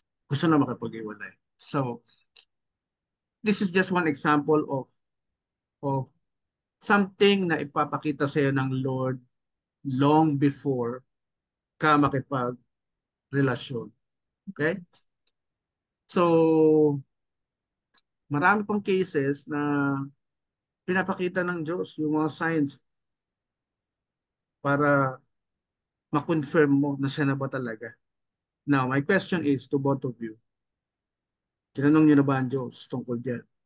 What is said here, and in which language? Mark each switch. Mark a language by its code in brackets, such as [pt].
[tl] Gusto na makipag-iwalay. [en] So, this is just one example of something [tl] na ipapakita sa iyo ng Lord [en] long before [tl] ka makipag-relasyon. Okay? So, marami pang cases na pinapakita ng Diyos yung mga signs para ma-confirm mo na siya na ba talaga. [en] Now, my question is to both of you. [tl] Tinanong niyo na ba ang Diyos tungkol dyan?